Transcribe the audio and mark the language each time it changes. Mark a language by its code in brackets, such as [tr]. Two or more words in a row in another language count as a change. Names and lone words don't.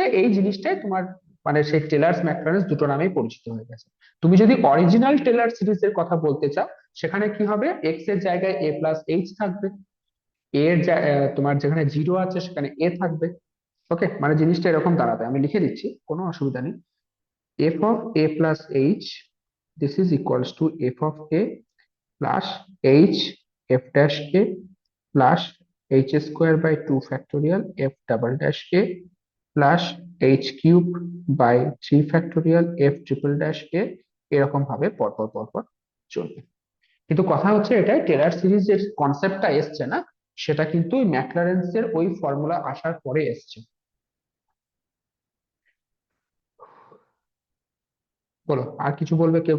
[bn] এই জিনিসটাই তোমার মানে সেই টেলার্স ম্যাকলারেন্স দুটো নামেই পরিচিত হয়ে গেছে। তুমি যদি অরিজিনাল টেলার সিরিজের কথা বলতে চাও, সেখানে কি হবে? এক্স এর জায়গায় a+h থাকবে, তোমার যেখানে 0 আছে সেখানে a থাকবে। ওকে, মানে জিনিসটা এরকম দাঁড়াবে। আমি লিখে দিচ্ছি, কোনো অসুবিধা নেই। [en] f(a+h), this is equals to f(a) plus h f'(a) plus h²/2 factorial f'(a) plus h³/3 factorial f'(a) [bn] এরকম ভাবে পরপর পরপর চলবে। কিন্তু কথা হচ্ছে, এটাই টেলর সিরিজ যে কনসেপ্টটা এসছে না, সেটা কিন্তু ম্যাকলারেন্স এর ওই ফর্মুলা আসার পরে এসছে। বলো, আর কিছু বলবে কেউ?